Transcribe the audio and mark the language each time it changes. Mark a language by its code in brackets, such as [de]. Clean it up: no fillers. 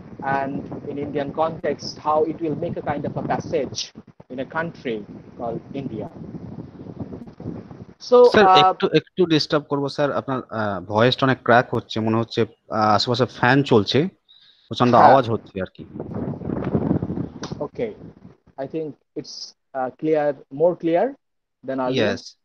[en] And in Indian context, how it will make a kind of a passage in a country called India. So, [bn] sir একটু disturb করবো sir, আপনার ভয়েসটা অনেক crack হচ্ছে, মনে হচ্ছে আশেপাশে ফ্যান চলছে, প্রচন্ড আওয়াজ হচ্ছে আর কি। [en] Okay, I think it's clear, more clear than earlier.